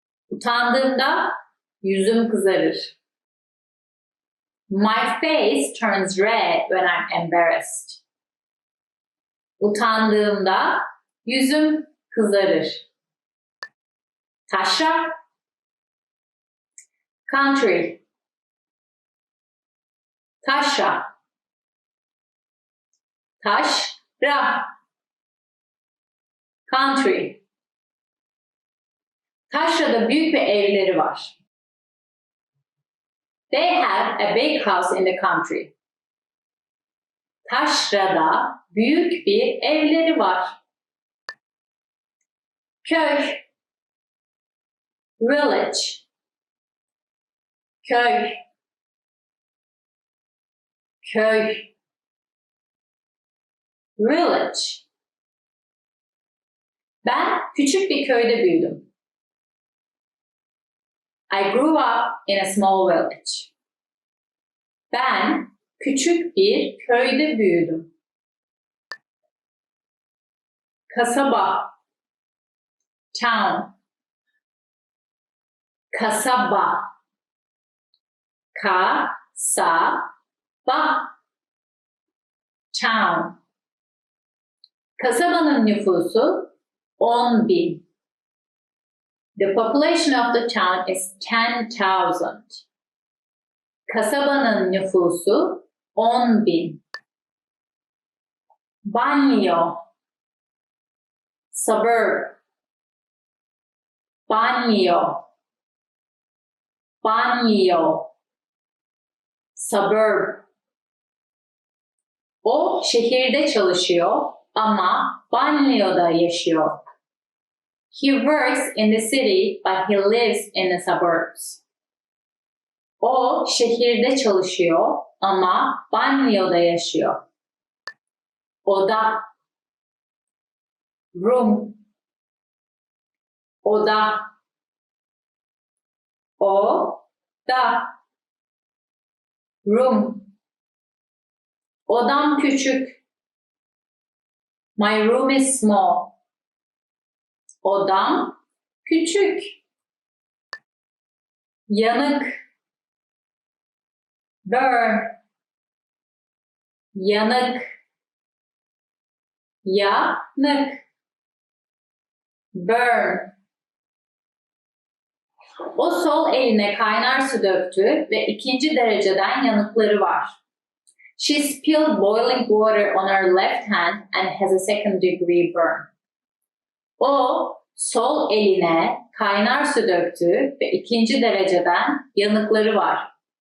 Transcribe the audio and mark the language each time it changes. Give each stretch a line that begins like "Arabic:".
Turkish: Utandığımda yüzüm kızarır.
English: My face turns red when I'm embarrassed.
Turkish: Utandığımda yüzüm kızarır. Taşra.
English: Country.
Turkish: Taşra. Taşra.
English: Country.
Turkish: Taşra'da büyük bir evleri var.
English: They have a big house in the country.
Turkish: Taşra'da büyük bir evleri var. Köy. Village. Köy. Köy.
English: Village.
Turkish: Ben küçük bir köyde büyüdüm.
English: I grew up in a small village.
Turkish: Ben küçük bir köyde büyüdüm. Kasaba. Town. Kasaba. Kasaba. Town. Kasabanın nüfusu 10.000.
English: The population of the town is 10,000.
Turkish: Kasabanın nüfusu 10.000. Banlieue. Suburb. Banlieue. Banlieue. Suburb. O şehirde çalışıyor ama banliyöde yaşıyor.
English: He works in the city, but he lives in the suburbs.
Turkish: O şehirde çalışıyor ama banliyöde yaşıyor. Oda, room, oda, oda, room. Odam küçük.
English: My room is small.
Turkish: Odam küçük. Yanık, burn, yanık, yanık, burn. O sol eline kaynar su döktü ve 2. dereceden yanıkları var.
English: She spilled boiling water on her left hand and has a 2nd degree burn.
Turkish: O sol eline kaynar su döktü ve 2. dereceden yanıkları var.